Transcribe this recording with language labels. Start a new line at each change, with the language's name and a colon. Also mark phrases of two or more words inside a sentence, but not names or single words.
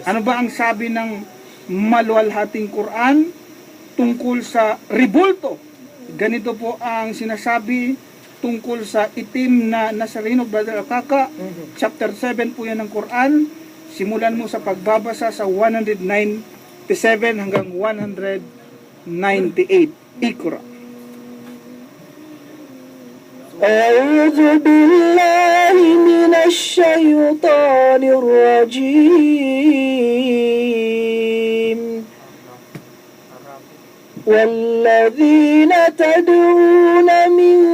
Filipino: Ano ba ang sabi ng maluwalhating Quran tungkol sa ribulto? Ganito po ang sinasabi tungkol sa itim na Nazareno, Brother Alcaca. Chapter 7 po yan ng Quran. Simulan mo sa pagbabasa sa 197 hanggang 198. Iqra.
Arabic: أعوذ بالله من الشيطان الرجيم والذين تدعون من